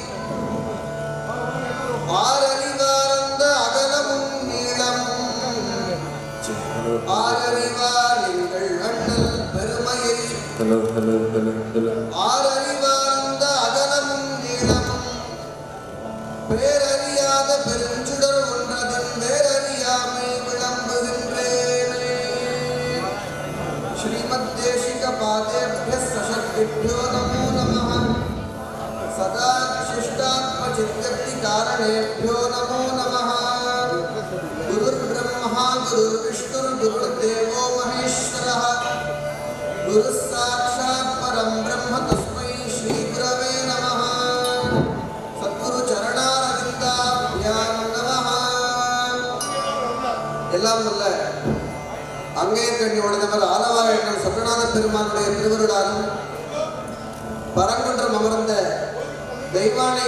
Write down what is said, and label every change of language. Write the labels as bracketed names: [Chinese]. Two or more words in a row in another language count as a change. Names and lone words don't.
[Tamil] ஆரறிவார் அந்த அகலமும் நீளமும் ஆரறிவார் எங்கள் அண்ணல் பெருமையை ஆரறிவார் அந்த அகலமும் நீளமும் பேரறியாத பெருஞ்சுடர் ஒன்றதின் வேரறியாமை விளம்புகின்றேனே [Sanskrit] श्रीमत् देशिक पादेभ्यः सशक्तिभ्यो नमो नमः सदा शिष्टात्म सित्यक्ति कारणेभ्यो नमो नमः गुरुर् ब्रह्मा गुरुर् विष्णुर् गुरुर्देवो महेश्वरः गुरु साक्षात् परं ब्रह्म तस्मै श्री गुरवे नमः सद्गुरु चरणारविन्दाभ्यां नमः. [Tamil] எல்லாம் வல்ல அங்கேயக்கண்ணி உடையவர் ஆலவாயண்ணன் சொக்கநாத பெருமானுடைய திருவருளாலும் பரங்குன்றம் அமர்ந்த தெய்வானை